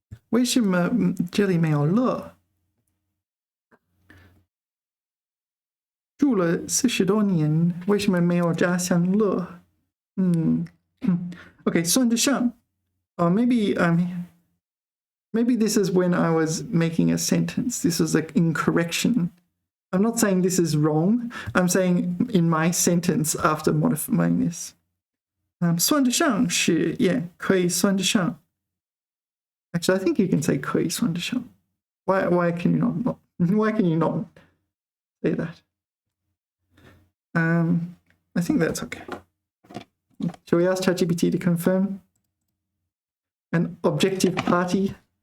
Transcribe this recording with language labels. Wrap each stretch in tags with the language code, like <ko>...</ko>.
<zh>为什么这里没有了？住了40多年，为什么没有家乡乐？</zh> <en>Okay,</en> <zh>算得上。</zh> <en>Maybe this is when I was making a sentence. This was like in correction. I'm not saying this is wrong. I'm saying in my sentence after modifying this.</en> <zh>算得上是 yeah, 可以算得上。</zh> <en>Actually, I think you can say</en> <zh>可以算得上。</zh> <en>Why can you not? Why can you not say that? I think that's okay. Shall we ask ChatGPT to confirm? An objective party.</en>